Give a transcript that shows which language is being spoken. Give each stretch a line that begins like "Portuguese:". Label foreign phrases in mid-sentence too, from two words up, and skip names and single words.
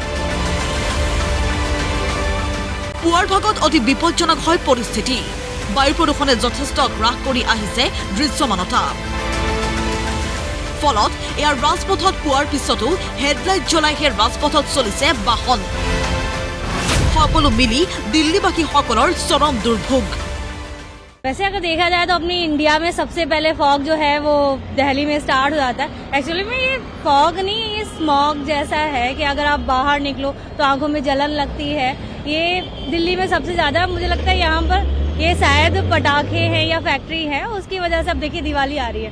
Assamese: পুৱাৰ ভাগত অতি বিপজ্জনক হয় পৰিস্থিতি। বায়ু প্ৰদূষণে যথেষ্ট গ্ৰাস কৰি আহিছে দৃশ্যমানতা। ফলত ইয়াৰ ৰাজপথত পোৱাৰ পিছতো হেডলাইট জ্বলাই সেই ৰাজপথত চলিছে বাহন। সকলো মিলি দিল্লীবাসীসকলৰ চৰম দুৰ্ভোগ।
Hindi: वैसे अगर देखा जाए तो अपनी इंडिया में सबसे पहले फॉग जो है वो दिल्ली में स्टार्ट हो जाता है। एक्चुअली में ये फॉग नहीं, ये स्मॉग जैसा है कि अगर आप बाहर निकलो तो आंखों में जलन लगती है। ये दिल्ली में सबसे ज्यादा मुझे लगता है यहाँ पर ये शायद पटाखे हैं या फैक्ट्री है, उसकी वजह से अब देखिए दिवाली आ रही है।